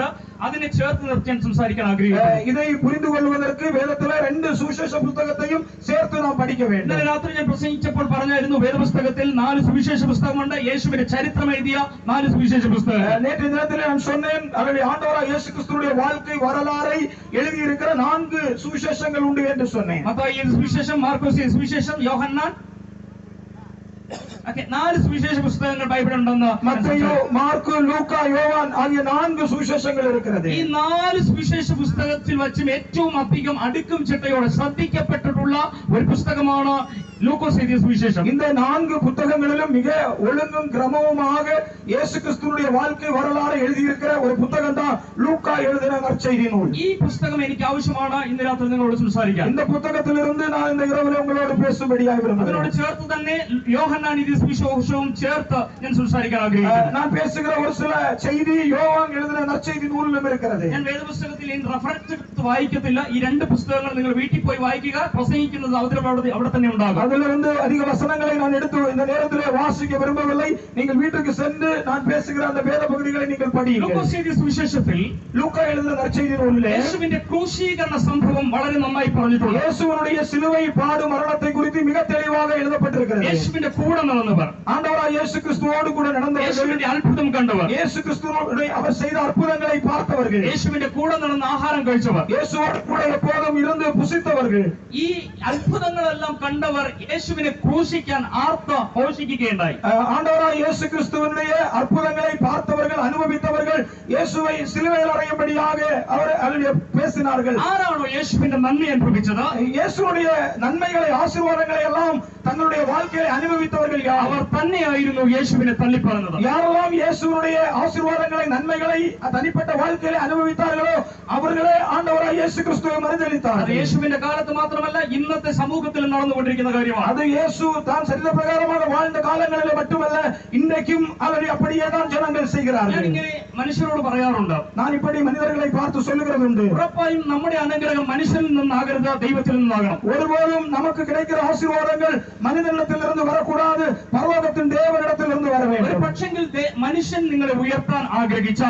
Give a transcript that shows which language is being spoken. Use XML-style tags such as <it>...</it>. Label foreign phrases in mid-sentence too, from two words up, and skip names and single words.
<ml>അതിനെ ചേർത്ത് നിർത്തി ഞാൻ സംസാരിക്കാൻ ആഗ്രഹിക്കുന്നു.</ml> <ta>இதை புரிந்து கொள்வதற்கு வேதத்திலே 2 சுவிசேஷ புத்தகத்தையும் சேர்த்து நாம் படிக்க வேண்டும்.</ta> <ml>ഇന്നലെ രാത്രി ഞാൻ പ്രസംഗിച്ചപ്പോൾ പറഞ്ഞായിരുന്നു, വേദപുസ്തകത്തിൽ 4 സുവിശേഷ പുസ്തകമുണ്ട്. യേശുവിന്റെ ചരിത്രം എഴുതിയ 4 സുവിശേഷ പുസ്തകങ്ങൾ.</ml> <ta>நேற்று தினத்திலே நான் சொன்னேன், அவருடைய ஆண்டவராகிய இயேசு கிறிஸ்துவின் வாழ்க்கை வரலாறை எழுதி இருக்கிற 4 சுவிசேஷங்கள் உண்டு என்று சொன்னேன்.</ta> <ml>മത്തായി സുവിശേഷം, മാർക്കോസ് സുവിശേഷം, യോഹന്നാൻ, 4 സുവിശേഷ പുസ്തകങ്ങൾ ബൈബിളിൽ ഉണ്ടെന്ന്.</ml> <ta>മത്തായി, മാർക്ക്, ലൂക്കാ, യോവാൻ ஆகிய 4 சுவிசேஷங்கள் இருக்கிறது.</ta> <ml>ഈ 4 സുവിശേഷ പുസ്തകത്തിൽ വച്ചും ഏറ്റവും അധികം അടുക്കും ചിട്ടയോടെ ശ്രദ്ധിക്കപ്പെട്ടിട്ടുള്ള ഒരു പുസ്തകമാണ് ലൂക്കോസ് എഴുതിയ സുവിശേഷം.</ml> <ta>இந்த 4 புத்தகங்களிலும் மிக ஒழுங்கும் கிரமமுமாக இயேசு கிறிஸ்துவினுடைய வாழ்க்கை வரலாறு எழுதி இருக்கிற ஒரு புத்தகம் தான் லூக்கா எழுதின நற்செய்தி நூல்.</ta> <ml>ഈ പുസ്തകം എനിക്ക് ആവശ്യമാണ് ഇന്ന് രാത്രി നിങ്ങളോട് സംസാരിക്കാൻ.</ml> <ta>இந்த புத்தகத்திலிருந்து நான் இந்த இரவில் உங்களோട് பேசும்படியாக விரும்புகிறேன்.</ta> <ml>അതിനോട് ചേർത്ത് തന്നെ യോഹന്നാൻ എഴുതിയ സുവിശേഷവും ചേർത്ത് ഞാൻ സംസാരിക്കാൻ ആഗ്രഹിക്കുന്നു.</ml> <ta>நான் பேசுகிற ஒரு சில செய்தி யோவான் எழுதின நற்செய்தி நூலிலும் இருக்கிறது.</ta> <ml>ഞാൻ വേദപുസ്തകത്തിൽ റഫറൻസ് എടുത്ത് വായിക്കത്തില്ല. ഈ 2 പുസ്തകങ്ങൾ നിങ്ങൾ വീട്ടിൽ പോയി വായിക്കുക. പ്രസംഗിക്കുന്നത് അവിടെ തന്നെ ഉണ്ടാകും.</ml> <ta>அதிலிருந்து அதிக வசனங்களை நான் எடுத்து இந்த நேரத்திலே வாசிக்க விரும்பவில்லை. நீங்கள் வீட்டுக்கு சென்று நான் பேசுகிற அந்த வேத பகுதிகளை நீங்கள் படியுங்கள்.</ta> <ml>ലൂക്കോസ് സുവിശേഷത്തിൽ</ml> <ta>லூக்கா எழுதின நற்செய்தி நூலிலே</ta> <ml>യേശുവിന്റെ ക്രൂശീകരണ സംഭവം വളരെ നന്നായി പറഞ്ഞിട്ടുണ്ട്.</ml> <ta>இயேசுவினுடைய சிலுவை பாடு மரணத்தை குறித்து மிக தெளிவாக எழுதப்பட்டிருக்கிறது.</ta> <ml>യേശുവിന്റെ കൂടെ നടന്നവർ,</ml> <ta>ஆண்டவராய் இயேசு கிறிஸ்துவோடு கூட நடந்தவர்கள்,</ta> <ml>യേശുവിന്റെ അത്ഭുതം കണ്ടവർ,</ml> <ta>இயேசு கிறிஸ்துவோடு அவர் செய்த அற்புதங்களை பார்த்தவர்கள்,</ta> <ml>യേശുവിന്റെ കൂടെ നടന്ന ആഹാരം കഴിച്ചവർ,</ml> <ta>இயேசுவோடு கூட எப்போதும் இருந்து புசித்தவர்கள்,</ta> <ml>ഈ അത്ഭുതങ്ങളെല്ലാം കണ്ടവർ യേശുവിനെ ക്രൂശിക്കാൻ ആർത്ത ഘോഷിക്കുകയുണ്ടായി.</ml> <ta>ஆண்டவராய் இயேசு கிறிஸ்துவினுடைய அற்புதங்களை பார்த்தவர்கள், அனுபவித்தவர்கள் இயேசுவை சிலுவையில் அறையும்படியாக அவர் பேசினார்கள்.</ta> <ml>ആരാണോ യേശുവിന്റെ നന്മ അനുഭവിച്ചത്?</ml> <ta>இயேசுவுடைய நன்மைகளை ஆசீர்வாதங்களை எல்லாம் தங்களுடைய வாழ்க்கையை அனுபவித்தவர்கள் யார்?</ta> <ml>അവർ തന്നെയായിരുന്നു യേശുവിനെ തള്ളിപ്പറഞ്ഞത്.</ml> <ta>யாரெல்லாம் இயேசுவுடைய ஆசீர்வாதங்களை நன்மைகளை தனிப்பட்ட வாழ்க்கையில அனுபவித்தார்களோ அவர்களே ஆண்டவராய் இயேசு கிறிஸ்துவை மறுதலித்தார்கள்.</ta> <ml>അത് യേശുവിന്റെ കാലത്ത് മാത്രമല്ല ഇന്നത്തെ സമൂഹത്തിൽ നടന്നുകൊണ്ടിരിക്കുന്ന കാര്യമാണ്.</ml> <ta>அது இயேசு தான் சரீர பிரகாரமாக வாழ்ந்த காலங்களிலே மட்டுமல்ல, இன்றைக்கும் அவரை அப்படியே தான் ஜனங்கள் செய்கிறார்கள்.</ta> <ml>ഞാനിങ്ങനെ മനുഷ്യരോട് പറയാറുണ്ട്,</ml> <ta>நான் இப்படி மனிதர்களை பார்த்து சொல்லுகிறதுண்டு,</ta> <ml>ഉറപ്പായും നമ്മുടെ അനുഗ്രഹം മനുഷ്യനിൽ നിന്നാകരുത്, ദൈവത്തിൽ നിന്നാകണം.</ml> <ta>ஒருபோதும் நமக்கு கிடைக்கிற ஆசீர்வாதங்கள் மனிதனிடத்திலிருந்து வரக்கூடாது, பரலோகத்தின் தேவனிடத்திலிருந்து வர</ta> <ml>ഒരു</ml> <ta>வேண்டும்.</ta> <ml>പക്ഷെങ്കിൽ മനുഷ്യൻ നിങ്ങളെ ഉയർത്താൻ ആഗ്രഹിച്ചാൽ,</ml>